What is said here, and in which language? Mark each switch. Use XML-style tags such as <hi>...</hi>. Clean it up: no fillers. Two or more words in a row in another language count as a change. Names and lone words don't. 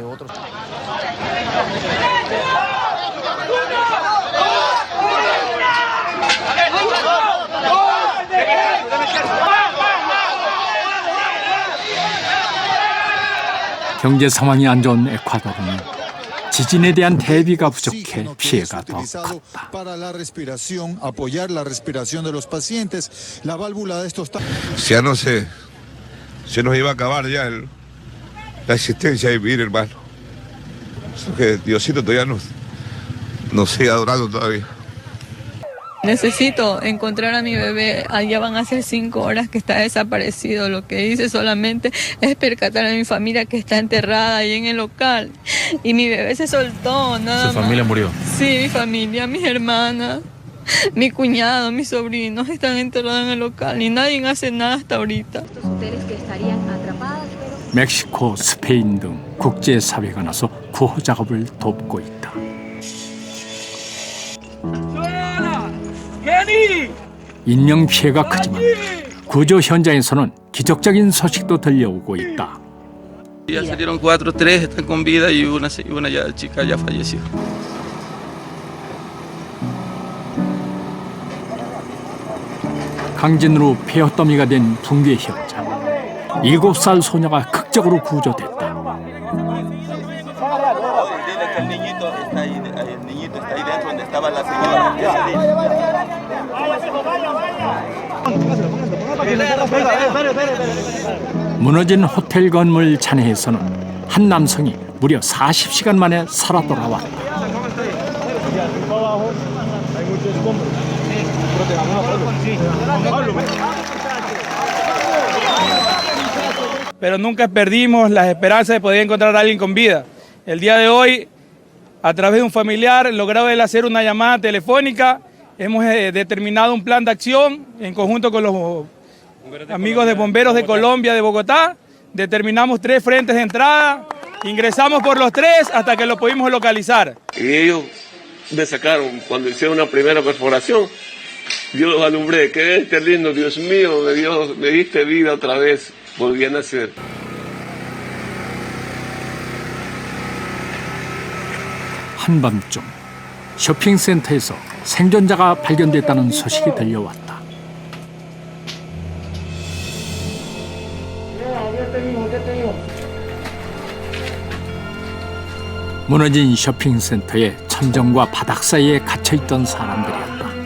<ko>경제 상황이 안 좋은 에콰도르는 지진에 대한 대비가 부족해 피해가 더 컸다.</ko> <es>Ya no sé, se nos iba a acabar ya la existencia de vivir, hermano. Que Diosito todavía nos sigue adorando todavía. Necesito encontrar a mi bebé. Allá van a ser 5 horas que está desaparecido. Lo que hice solamente es percatar a mi familia que está enterrada ahí en el local. Y mi bebé se soltó, nada más. ¿Su familia murió? Sí, mi familia, mis hermanas, mi cuñado, mis sobrinos están enterrados en el local y nadie hace nada hasta ahorita.</es> <ko>멕시코, 스페인 등 국제사회가 나서 구호 작업을 돕고 있다. 인명피해가 크지만 구조 현장에서는 기적적인 소식도 들려오고 있다.</ko> <es>Ya salieron 4, 3 están con vida y una ya chica ya falleció.</es> <ko>강진으로 폐허 더미가 된 붕괴 현장. 7살 소녀가 극적으로 구조됐다. 무너진 호텔 건물 잔해에서는 한 남성이 무려 40시간 만에 살아 돌아왔다.</ko> <es>Pero nunca perdimos las esperanzas de poder encontrar a alguien con vida. El día de hoy, a través de un familiar, logrado el hacer una llamada telefónica, hemos determinado un plan de acción en conjunto con los amigos de Bomberos de Colombia, de Bogotá, determinamos 3 frentes de entrada, ingresamos por los 3 hasta que lo pudimos localizar. Y ellos me sacaron cuando hicieron una primera perforación. Yo los alumbré, qué lindo, Dios mío, me diste vida otra vez, volví a nacer.</es> <ko>한밤중 쇼핑센터에서 생존자가 발견됐다는 소식이 들려왔다. 무너진 쇼핑센터의 천정과 바닥 사이에 갇혀있던 사람들이었다.</ko>